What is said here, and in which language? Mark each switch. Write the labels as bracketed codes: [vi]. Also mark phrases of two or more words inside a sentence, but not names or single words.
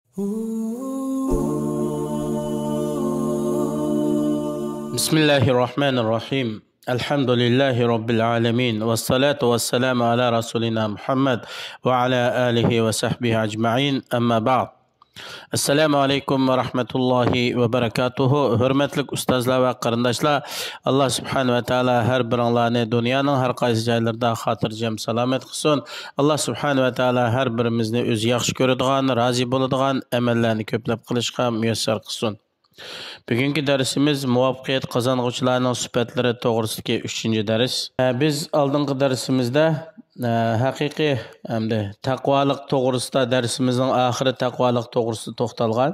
[ar] بسم الله الرحمن الرحيم الحمد لله رب العالمين والصلاة والسلام على رسولنا محمد وعلى آله وصحبه أجمعين أما بعد السلام عليكم ورحمة الله وبركاته. [uz] Hürmetlik ustazlar ve qarındaşlar, [ar] الله سبحانه وتعالى [uz] her birinlarını dünyanın her qaysı joylarida xotirjam salomat qilsin. [ar] الله سبحانه وتعالى [uz] her birimizni o'zi yaxshi ko'radigan, rozi bo'ladigan amallarni ko'plab qilishga muyassar qilsin. Bugungi darsimiz muvaffaqiyat qozong'uvchilarning sifatlari to'g'risidagi 3-dars. Biz oldingi darsimizda haqiqiy hamda taqvolik to'g'risida darsimizning oxiri taqvolik to'g'risida to'xtalgan.